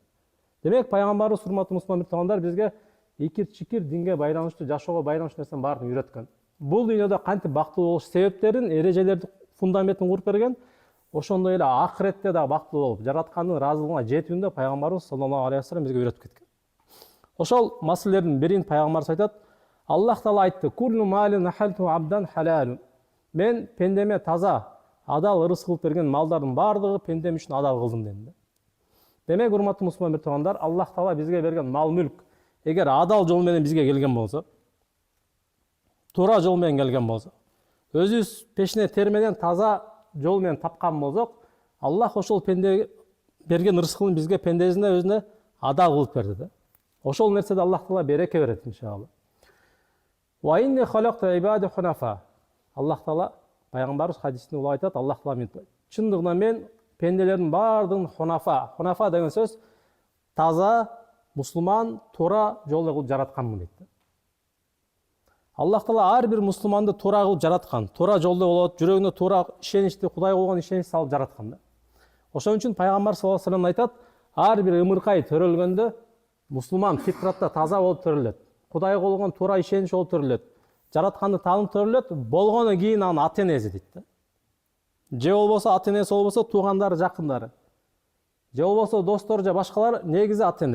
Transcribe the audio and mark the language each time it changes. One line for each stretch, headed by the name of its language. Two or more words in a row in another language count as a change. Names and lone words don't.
Kyrgyz: Демек пайгамбарыбыз урматтуу мусулман бир туугандар бизге икир-чикир динге байланыштуу, жашоого байланыштуу нерсенин баарын үйрөткөн. Бул дүйнөдө кантип бактылуу болуш себептерин, эрежелердин фундаментин куруп берген. Ошондой эле акыретте да бактылуу болуп, жараткандын ыраазылыгына жетүүнү пайгамбарыбыз
Arabic: صلى الله عليه وسلم
Kyrgyz: бизге үйрөтүп кеткен. Ошол маселелердин бирин пайгамбарыбыз айтат. Аллах таала айтты:
Arabic: "كل مال نحلته عبدا حلال."
Kyrgyz: Мен пендеме таза, адал ырыс кылып берген малдардын баардыгы пендем үчүн адал кылдым деди. Демек, урматтуу мусулман бир туугандар, Аллах таала бизге берген мал-мүлк эгер адал жол менен бизге келген болсо, туура жол менен келген болсо, өзүбүз пешине термеден таза жол менен тапкан болсок, Аллах ошол пенде берген ырыскын бизге пендесине өзүнө адал кылып берди да. Ошол нерседе Аллах таала береке берет иншалла.
Arabic: وإني خلقت عبادي حنفاء.
Kyrgyz: Аллах таала пайгамбарыбыз хадисинде улап айтат, Аллах таала мынтип: "Чындыгында мен пенделердин баардыгын хунафа деген сөз таза, мусулман, туура жолдо кылып жаратканмын" дейт. Аллах таала ар бир мусулманды туура кылып жараткан, туура жолдо болот, жүрөгүнө туура ишеничти, Кудайга болгон ишенич салып жараткан да. Ошон үчүн пайгамбар
Arabic: صلى الله عليه وسلم
Kyrgyz: айтат, ар бир ымыркай төрөлгөндө мусулман фитратта таза болуп төрөлөт, Кудайга болгон туура ишенич болуп төрөлөт, жаратканды таанып төрөлөт, болгону кийин анын ата энеси дейт да. Же болбосо ата энеси болбосо туугандары, жакындары, же болбосо достор же башкалар, негизи ата эне.